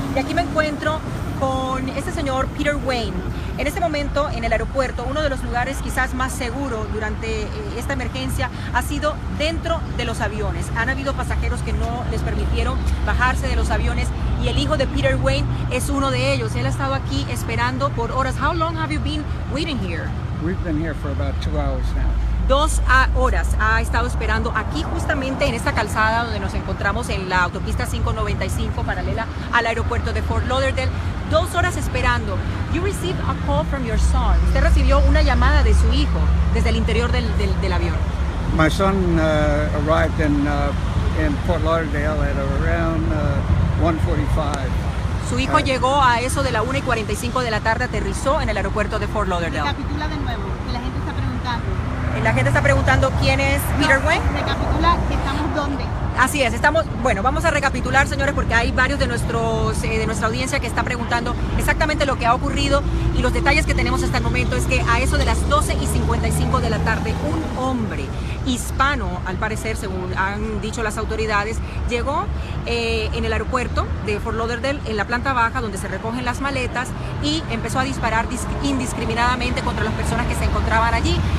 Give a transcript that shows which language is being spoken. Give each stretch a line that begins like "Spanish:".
Spanish: Y aquí me encuentro con este señor Peter Wayne. En este momento en el aeropuerto, uno de los lugares quizás más seguros durante esta emergencia ha sido dentro de los aviones. Han habido pasajeros que no les permitieron bajarse de los aviones y el hijo de Peter Wayne es uno de ellos. Él ha estado aquí esperando por horas.
English: How long have you been waiting here? We've been here for about 2 hours now.
Spanish: 2 horas ha estado esperando aquí justamente en esta calzada donde nos encontramos en la autopista 595 paralela al aeropuerto de Fort Lauderdale. 2 horas esperando.
English: You received a call from your son.
Spanish: Usted recibió una llamada de su hijo desde el interior del avión.
English: My son arrived in Fort Lauderdale at around 1:45.
Spanish: Su hijo llegó a eso de la 1:45 de la tarde, aterrizó en el aeropuerto de Fort Lauderdale. Recapitula de nuevo, que la gente está preguntando. La gente está preguntando quién es Peter Wayne. Recapitula que estamos dónde. Así es, bueno, vamos a recapitular, señores, porque hay varios de nuestra audiencia que están preguntando exactamente lo que ha ocurrido y los detalles que tenemos hasta el momento es que a eso de las 12:55 de la tarde, un hombre hispano, al parecer, según han dicho las autoridades, llegó en el aeropuerto de Fort Lauderdale, en la planta baja, donde se recogen las maletas, y empezó a disparar indiscriminadamente contra las personas que se encontraban allí.